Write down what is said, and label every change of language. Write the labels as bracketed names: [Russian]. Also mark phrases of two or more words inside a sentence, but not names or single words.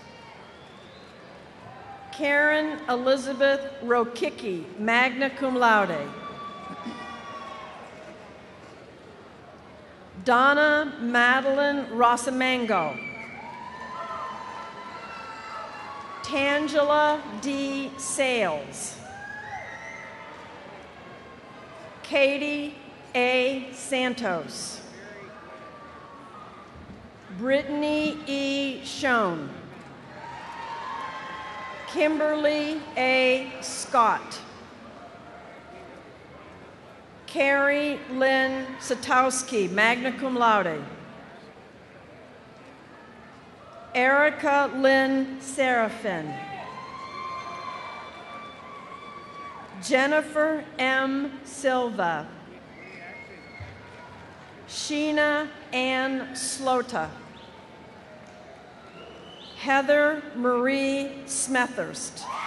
[English] Karen Elizabeth Rokicki, magna cum laude. Donna Madeline Rosamango. Tangela D. Sales. Katie A. Santos. Brittany E. Schoen. Kimberly A. Scott. Carrie Lynn Satowski, magna cum laude. Erica Lynn Serafin. Jennifer M. Silva. Sheena Ann Slota. Heather Marie Smethurst.